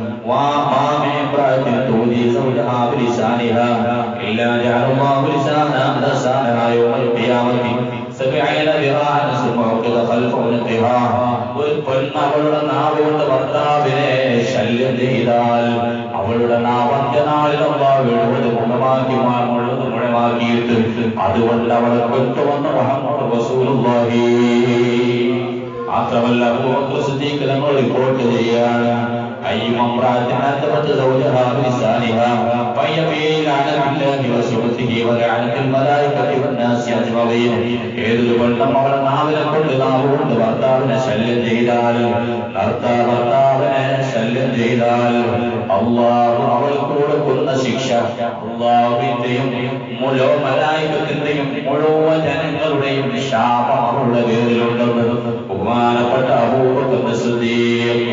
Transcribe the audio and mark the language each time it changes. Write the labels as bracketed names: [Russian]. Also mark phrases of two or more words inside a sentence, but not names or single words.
[Malayalam] ഒരു പെണ്ണവളുടെ നാവ് കൊണ്ട് ഭർത്താവിനെ ശല്യം ചെയ്താൽ അവളുടെ നാവ് അന്ത്യനാളിൽ അല്ലാഹു 70 മുഴമാക്കിയിട്ട് അതുകൊണ്ട് അവളെ കൊണ്ടുവന്ന മുഹമ്മദ് റസൂലുള്ളാഹി. മാത്രമല്ല അബൂബക്കർ സിദ്ദീഖ് തങ്ങൾ റിപ്പോർട്ട് ചെയ്യാണ് [Arabic] أيما امرأة أثبت زوجها بلسانها فهي في لعنة الله وسخطه ولعنة الملائكة والناس أجمعين. [Malayalam] ഏതൊരു പെണ്ണും അവളെ നാവിനെ കൊണ്ട് നാവുകൊണ്ട് ഭർത്താവിനെ ശല്യം ചെയ്താൽ അള്ളാഹു അവൾക്ക് കൊടുക്കുന്ന ശിക്ഷ അള്ളാഹുവിന്റെയും മുഴുവൻ മലായികത്തിന്റെയും മുഴുവൻ ജനങ്ങളുടെയും ശാപം അവളുടെ പേരിലുണ്ടെന്ന് ബഹുമാനപ്പെട്ട അബൂബക്കർ സിദ്ദീഖ്.